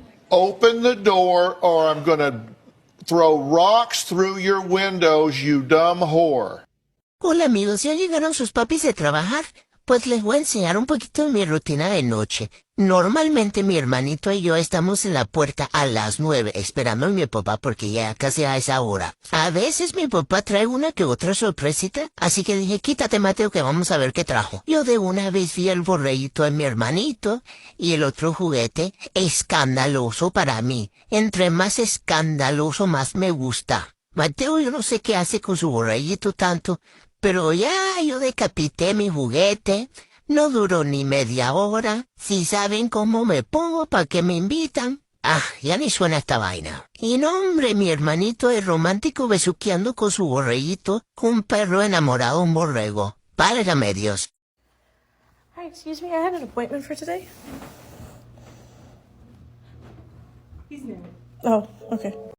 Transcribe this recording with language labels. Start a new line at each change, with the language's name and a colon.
English: Open the door or I'm gonna throw rocks through your windows, you dumb whore.
Spanish: Hola amigos, ¿ya llegaron sus papis de trabajar? Pues les voy a enseñar un poquito de mi rutina de noche. Normalmente mi hermanito y yo estamos en la puerta a las 9 esperando a mi papá porque ya casi a esa hora. A veces mi papá trae una que otra sorpresita, así que dije quítate Mateo que vamos a ver qué trajo. Yo de una vez vi el borreguito de mi hermanito y el otro juguete escandaloso para mí. Entre más escandaloso más me gusta. Mateo yo no sé qué hace con su borreguito tanto, pero ya yo decapité mi juguete. No duró ni media hora. Si saben cómo me pongo, ¿para qué me invitan? Ah, ya ni suena esta vaina. Y no, hombre, mi hermanito es romántico besuqueando con su borreguito, un perro enamorado, un borrego. Válgame Dios.
English: Hi, excuse me, I had an appointment for today. He's married. Oh, okay.